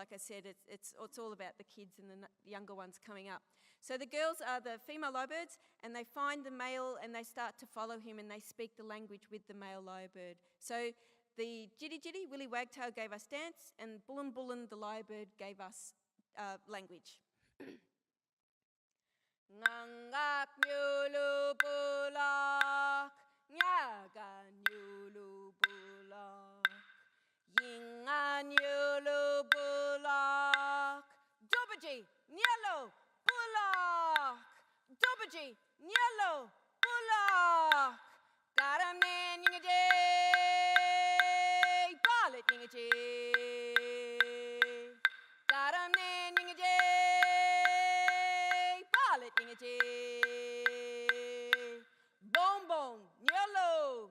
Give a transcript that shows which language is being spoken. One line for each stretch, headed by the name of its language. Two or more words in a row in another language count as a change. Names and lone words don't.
English: Like I said, it's all about the kids and the younger ones coming up. So the girls are the female lyrebirds, and they find the male and they start to follow him, and they speak the language with the male lyrebird. So the Djirri, Willy Wagtail, gave us dance, and Bullen Bullen, the lyrebird, gave us language.
Woiwurrung: Ngangak nyulu bulak, nyagan nyulu bulak, yingan nyulu bulak, dubaji nyalo bulak, dubaji nyalo bulak, garamne nyingaje, balit nyingaje, garamne nyingaje. Bong bong, nyolo.